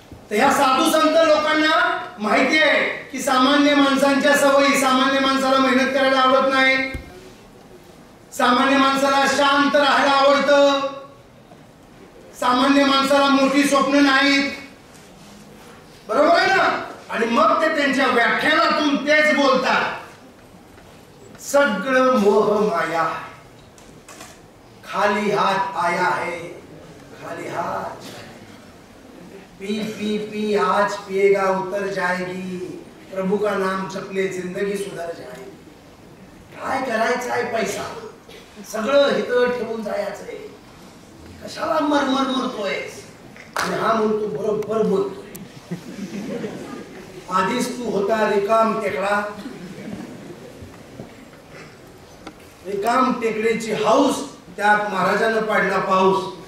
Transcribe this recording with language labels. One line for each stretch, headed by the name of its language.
Marathi: तर ह्या साधू संत लोकांना माहिती आहे की सामान्य माणसांच्या सवयी, सामान्य माणसाला मेहनत करायला आवडत नाही, सामान्य माणसाला शांत राहायला आवडतं, सामान्य माणसाला मोठी स्वप्न नाहीत. बरोबर आहे ना? आणि मग ते त्यांच्या व्याख्यानातून तेच बोलतात. सगळं मोह माया,
Hindi: खाली हात आया है, खाली हात. पी पी पी आज पिएगा उतर जाएगी, प्रभु का नाम चपले जिंदगी सुधर जाएगी.
Marathi: काय करायचं आहे? पैसा सगळं हिथं ठेवून जायचंय. कशाला मरमर मरतोय? आणि हा म्हणतो बरोबर बोलतोय. आधीच तू होता रिकाम टेकडा, रिकाम टेकडीची हाऊस, त्यात महाराजांना पाडला पाऊस.